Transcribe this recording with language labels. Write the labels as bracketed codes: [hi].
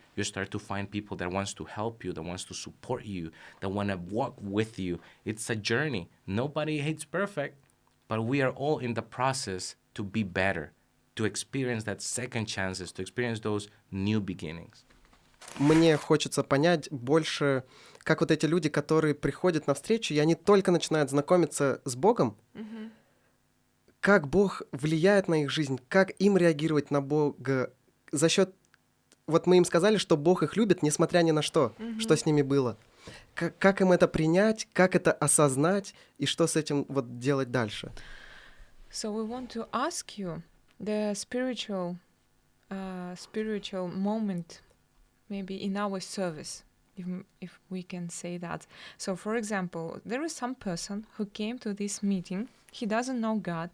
[en] You start to find people that wants to help you, that wants to support you, that want to walk with you. It's a journey. Nobody hates perfect, but we are all in the process to be better, to experience that second chances, to experience those new beginnings. [ru] Мне хочется понять больше, как вот эти люди, которые приходят на встречу, и они только начинают знакомиться с Богом, как Бог влияет на их жизнь, как им реагировать на Бога за счет... Вот мы им сказали, что Бог их любит, несмотря ни на что, что с ними было. Как им это принять, как это осознать и что с этим вот делать дальше? [en] So we want to ask you the spiritual moment, maybe in our service, if we can say that. So, for example, there is some person who came to this meeting. He doesn't know God.